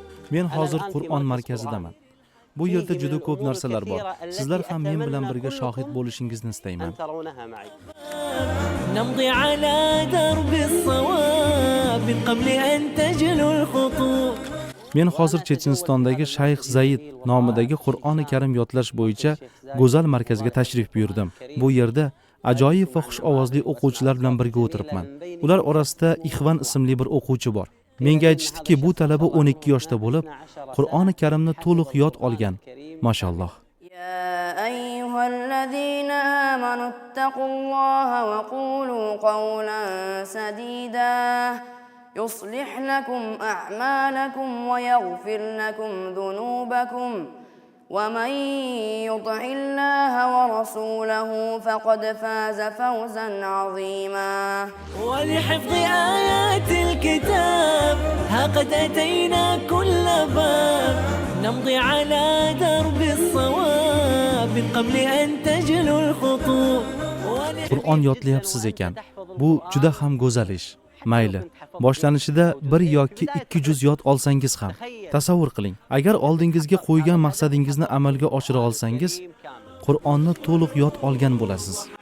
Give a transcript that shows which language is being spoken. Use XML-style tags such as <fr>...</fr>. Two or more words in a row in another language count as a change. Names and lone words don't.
<uz>Men hozir Qur'on markazidaman. Bu yerda juda ko'p narsalar bor. Sizlar ham men bilan birga shohid bo'lishingizni istayman.</uz> <ar>نمضي على درب الصواب من قبل أن تجلو الخطوط.</ar> <uz>Men hozir Chechenistondagi Shayx Zaid nomidagi Qur'oni Karim yodlash bo'yicha go'zal markazga tashrif buyurdim. Bu yerda ajoyib va xush ovozli o'quvchilar bilan birga o'tiribman. Ular orasida Ixvan ismli bir o'quvchi bor. Menga aytishdiki, bu talaba 12 yoshda bo'lib, Qur'oni Karimni to'liq yod olgan. Mashalloh.</uz> <ar>يا أيها الذين آمنوا اتقوا الله وقولوا قولا سديدا يصلح لكم أعمالكم ويغفر لكم ذنوبكم ومن يطع الله ورسوله فقد فاز فوزا عظيما. ولحفظ آيات الكتاب ها قد أتينا كل باب نمضي على درب الصواب من قبل أن تجلو الخطوط.</ar> <uz>Qur'on yodlayapsiz ekan. Bu juda ham go'zal ish. Mayli, boshlanishida 1 yoki 2 juz yod olsangiz ham. Tasavvur qiling, agar oldingizga qo'ygan maqsadingizni amalga oshira olsangiz, Qur'onni to'liq yod olgan bo'lasiz.</uz>